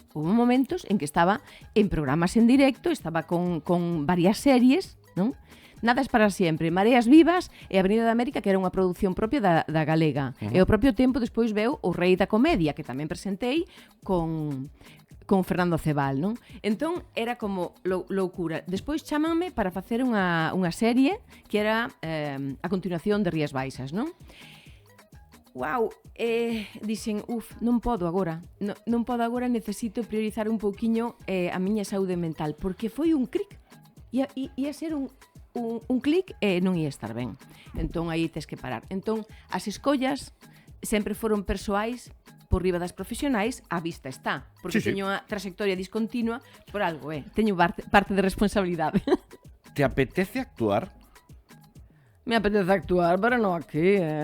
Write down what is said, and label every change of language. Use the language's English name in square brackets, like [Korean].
[Galician] Houve momentos en que estaba en programas en directo, estaba con varias series, non? Nada es para sempre. Mareas Vivas e Avenida da América, que era unha produción propia da Galega. E ao propio tempo despois veu O Rei da Comedia, que tamén presentei con Fernando Cebal, non? Entón, era como loucura. Despois chámanme para facer unha serie que era a continuación de Rías Baixas, non? Uau, dixen, non podo agora. Non podo agora, necesito priorizar un pouquiño a miña saúde mental, porque foi un clic. Ia ser un clic e non ia estar ben. Entón, aí tes que parar. Entón, as escollas sempre foron persoais por riba das profesionais, a vista está. Porque teño unha trayectoria discontinua por algo, teño parte de responsabilidade. [Spanish] ¿Te apetece actuar? Me apetece actuar, pero no aquí,